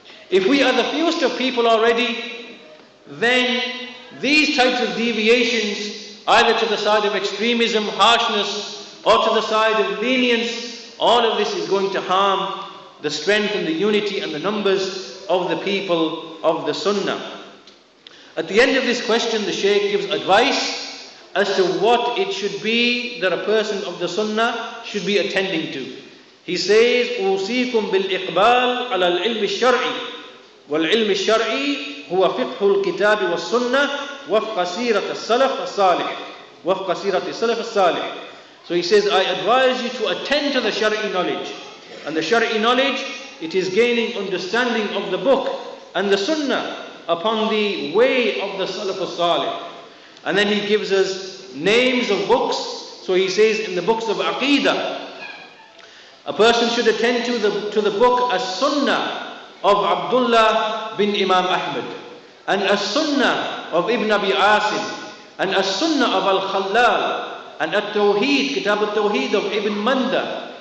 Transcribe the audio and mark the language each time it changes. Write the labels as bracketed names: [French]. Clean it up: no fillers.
[English] If we are the fewest of people already, then these types of deviations, either to the side of extremism, harshness, or to the side of lenience, all of this is going to harm the strength and the unity and the numbers of the people of the Sunnah. At the end of this question, the Shaykh gives advice as to what it should be that a person of the Sunnah should be attending to. He says, [Arabic] أوصيكم بالإقبال على العلم الشرعي والعلم الشرعي هو فقه الكتاب والسنة وفق سيرة السلف الصالح وفق سيرة السلف الصالح. [English] So he says, I advise you to attend to the Shari'i knowledge. And the Shari'i knowledge, it is gaining understanding of the book and the Sunnah upon the way of the Salaf al-Salih. And then he gives us names of books. So he says in the books of Aqidah, a person should attend to the book As-Sunnah of Abdullah bin Imam Ahmad, and As-Sunnah of Ibn Abi Asim, and As-Sunnah of Al-Khallal, and At-Tawheed, Kitab Al-Tawheed of Ibn Manda.